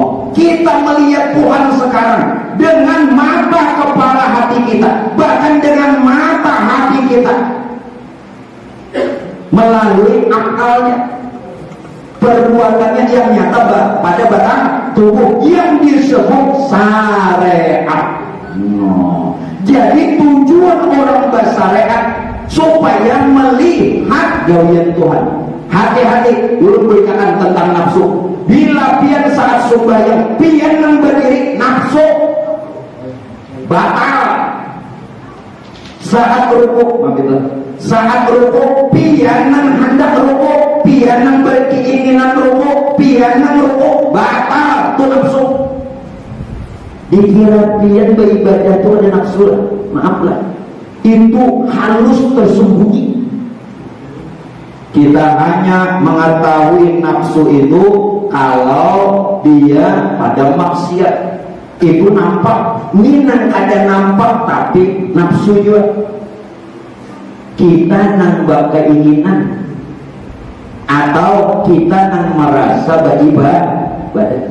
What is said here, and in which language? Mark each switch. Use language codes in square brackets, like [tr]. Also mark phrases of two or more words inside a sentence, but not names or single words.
[id] Kita melihat Tuhan sekarang dengan mata kepala hati kita, bahkan dengan mata hati kita, melalui akalnya, perbuatannya yang nyata pada batang tubuh yang disebut syariat. [bjn] Jadi tujuan orang bersyariat supaya melihat gawian Tuhan. Hati-hati dulu berkaitan tentang nafsu. Bila pian saat sembahyang pian yang berdiri nafsu batal. Saat rukuk pian yang hendak rukuk, pian yang berkeinginan rukuk, pian yang rukuk batal tu nafsu. Dikira pian beribadah itu ada nafsu, maaflah, itu halus tersembunyi. [id] Kita hanya mengetahui nafsu itu kalau dia pada maksiat, itu nampak. [bjn] Minang ada nampak tapi nafsu juga. Kita nambah keinginan atau kita nang merasa beribadah.